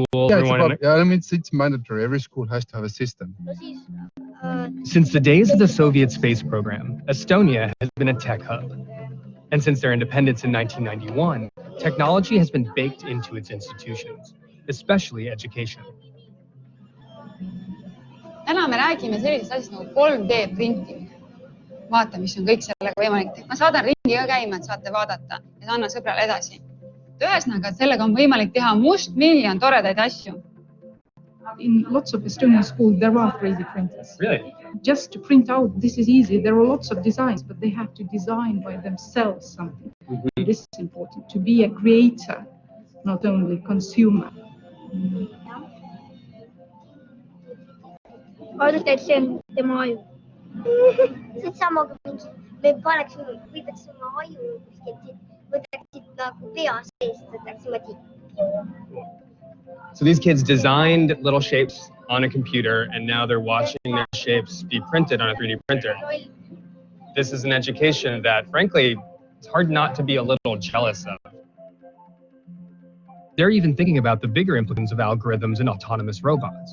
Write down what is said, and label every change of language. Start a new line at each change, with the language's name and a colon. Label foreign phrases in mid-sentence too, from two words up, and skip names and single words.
English: Yeah, I mean it's mandatory. Every school has to have a system. Since the days of the Soviet space program, Estonia has been a tech hub. And since their independence in 1991, technology has been baked into its institutions, especially education.
Estonian: Täna me räägime sellisest asjast nagu 3D printimine. vaata, mis on kõik sellega võimalik teha. Ma saadan ringi ka käima, et saate vaadata ja annan sõbrale edasi. Ühesõnaga, sellega on võimalik teha mustmiljon toredaid asju.
English: In lots of Estonian schools, there are 3D printers. Really? Just to print out, this is easy. There are lots of designs, but they have to design by themselves something. Mm-hmm. This is important, to be a creator, not only consumer.
Estonian: Arvata, et see on tema aju. See on sama kui mingi, me võtaks oma aju kuskilt, võtaksid nagu pea sees, võtaks niimoodi.
English: So these kids designed little shapes on a computer, and now they're watching their shapes be printed on a 3D printer. This is an education that, frankly, it's hard not to be a little jealous of. They're even thinking about the bigger implications of algorithms and autonomous robots.